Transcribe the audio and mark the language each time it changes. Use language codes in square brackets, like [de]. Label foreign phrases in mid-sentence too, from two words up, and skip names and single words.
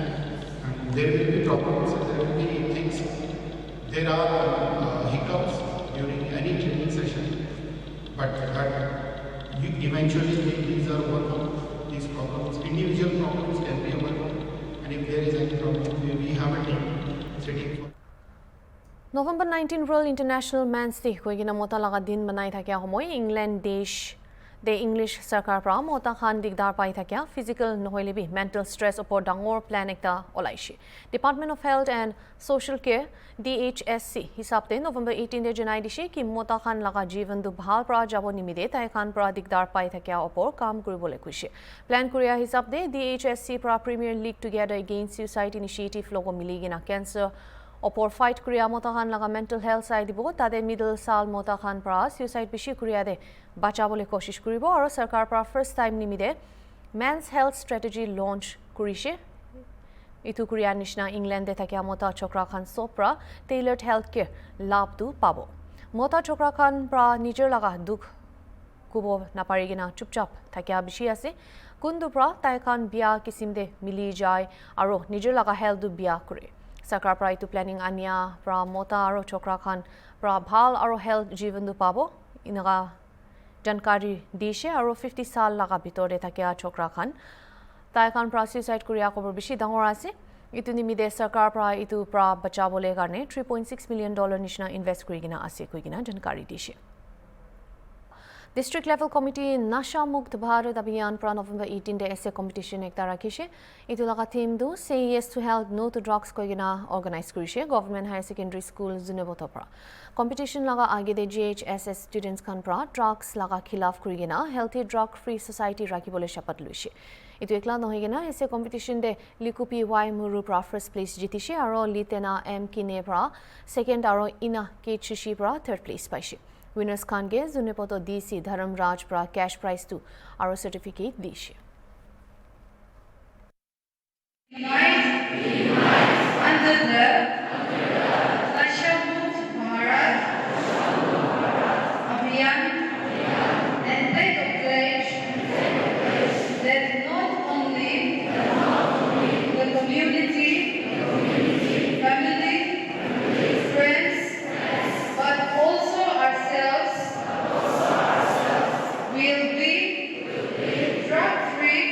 [en] And there will be problems, there will be things, there are hiccups during any training session, but that eventually these are overcome, these problems. Individual problems can be overcome, and if there is any problem, we have a team sitting for. [nag] November 19 World International Men's Day koigina mota laga din manai thakya homoy England desh de English sarkar pra mota khan digdar pai thakya physical nohoile bi [en] mental stress [nag] opor dangor plan ekta olaishi. Department of Health and Social Care DHSC hisabte November 18 de janai dishi ki mota khan laga jivan du bhal pra jabo nimide tai khan pra digdar pai thakya opor kam kuribole kushi. Plan korea hisabte DHSC pra Premier League Together Against Suicide Initiative logo miligina cancer opor fight korea mota khan laga [en] mental health [nag] side dibo tade middle sal mota khan pra suicide bishi korea de bachabole koshish koribo aro sarkar pra [en] first time [nag] nimide [en] men's health strategy launch [nag] kurishe itu korea nishna England de thakya mota chokra khan sopra [en] tailored healthcare [nag] labh du pabo mota chokra khan pra nijor laga dukh kubo naparigina chupchap thakya bishi ase kundu pra tai khan bia kisim de mili jai aro nijor laga health du bia kore Sarkar pra itu planning anya pra mota aro chokra khan pra bhal aro health jivan du pabo inaga jankari dishe aro 50 sal laga bitor de thakya chokra khan tai khan pra suicide korea kobor bishi dangor ase itu nimide sarkar pra itu pra bachabole karne $3.6 million nishna invest kurigina ase koigina jankari dishe District Level Committee Nasha Mukt Bharat Abhiyan pra November 18 de [en] essay competition [nag] ekta rakhishe itu laga theme du [en] say yes to health no to drugs [nag] koigina organize kurishe Government Higher Secondary School Zuneboto pra competition laga age de [en] GHSS students [nag] khan pra drugs laga khilaf kurigina [en] healthy drug free society [nag] rakibole shapat luishe itu ekla nohigina [en] essay competition [nag] de Likupi Y Muru pra [en] first place [nag] jitishe aro Litena M Kine pra second aro Ina K Chishi pra [en] third place [nag] paishe Winners khan ge Zunepoto DC Dharam Raj pra [en] cash prize [nag] tu aro certificate dishe. [en] Under the Nasha Mukt Bharat Abhiyan and take a pledge that not only the community, family, friends, but also ourselves will be drug-free